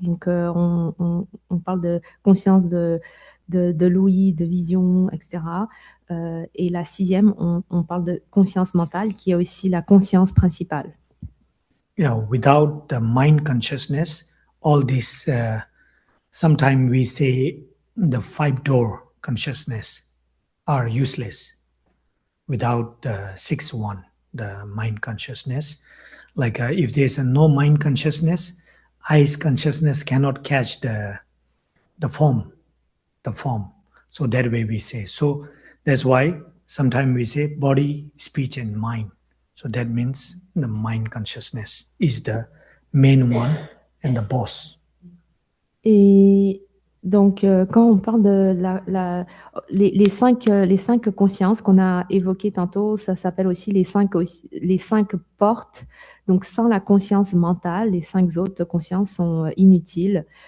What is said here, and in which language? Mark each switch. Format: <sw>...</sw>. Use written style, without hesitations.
<fr>Donc, on parle de conscience de l'ouïe, de vision, etc. Et la 6e, on parle de conscience mentale, qui est aussi la conscience principale.</fr> <en>Yeah, without the mind consciousness, all this, sometimes we say the 5-door consciousness are useless. Without the 6th one, the mind consciousness. Like if there's no mind consciousness, eyes consciousness cannot catch the form. So that way we say. So that's why sometimes we say body, speech, and mind. So that means the mind consciousness is the main one and the boss.</en> <fr>Et donc, quand on parle de les cinq consciences qu'on a évoquées tantôt, ça s'appelle aussi les cinq portes. Donc, sans la conscience mentale, les 5 autres consciences sont inutiles.</fr>